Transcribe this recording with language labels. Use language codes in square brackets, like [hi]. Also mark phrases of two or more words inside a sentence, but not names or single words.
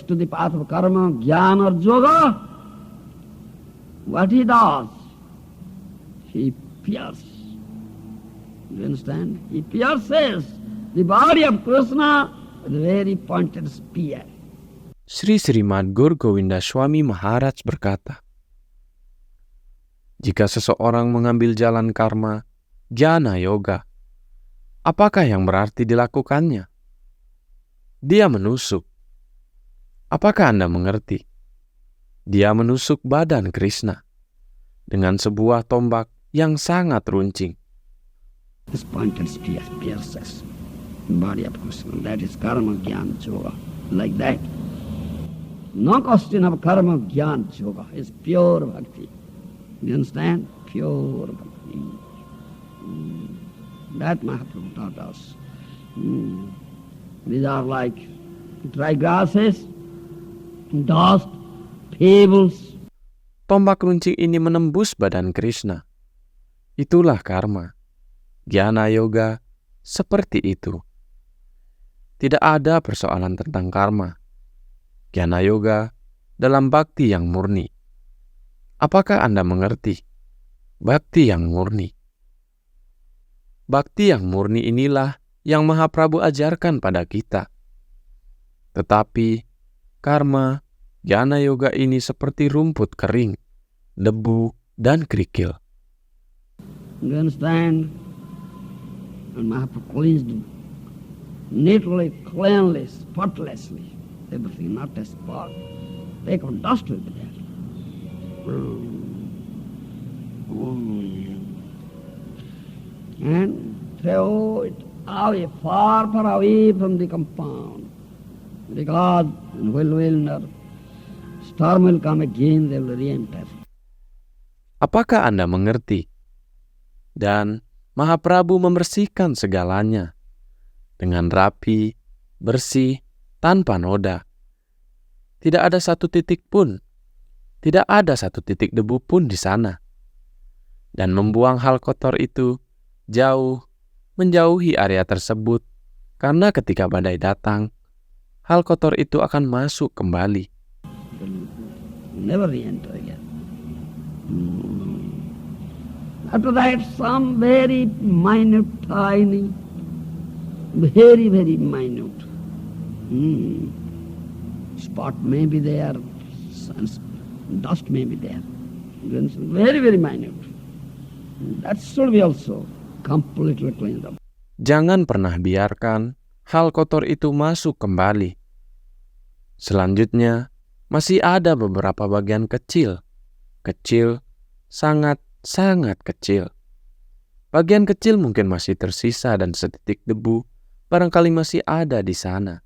[en] to the path of karma, jnana or yoga, what he does? He pierces. You understand? He pierces the body of Krishna with a very pointed spear. [id] Sri Srimad Gaur Govinda Swami Maharaj berkata, jika seseorang mengambil jalan karma, jnana yoga, apakah yang berarti dilakukannya? Dia menusuk. Apakah Anda mengerti? Dia menusuk badan Krishna dengan sebuah tombak yang sangat runcing. [en] This pointed spear pierces the body of Krishna. That is karma jnana yoga. Like that. No question of karma jnana yoga. It's pure bhakti. You understand? Pure bhakti. That Mahaprabhu taught us. These are like dry grasses, dust, pebbles. [id] Tombak runcing ini menembus badan Krishna. Itulah karma. Jnana yoga seperti itu. Tidak ada persoalan tentang karma. Jnana yoga dalam bhakti yang murni. Apakah Anda mengerti? Bhakti yang murni. Bhakti yang murni inilah yang Mahaprabhu ajarkan pada kita. Tetapi karma, jnana yoga ini seperti rumput kering, debu, dan kerikil. [en] You understand? And Mahaprabhu cleansed neatly, cleanly, spotlessly, everything, not a spot. Take on dust will be there. And throw it away, far away from the compound. Because when storm will come again, they will re-enter. [id] Apakah Anda mengerti? Dan Mahaprabhu membersihkan segalanya dengan rapi, bersih, tanpa noda. Tidak ada satu titik pun, tidak ada satu titik debu pun di sana. Dan membuang hal kotor itu jauh, menjauhi area tersebut, karena ketika badai datang, hal kotor itu akan masuk kembali. [en] Never re-enter again. After that, some very minute, tiny, very, very minute spot may be there, dust may be there. Very, very minute. That should be also completely cleaned up. [id] Jangan pernah biarkan hal kotor itu masuk kembali. Selanjutnya, masih ada beberapa bagian kecil, sangat kecil. Bagian kecil mungkin masih tersisa dan setitik debu barangkali masih ada di sana.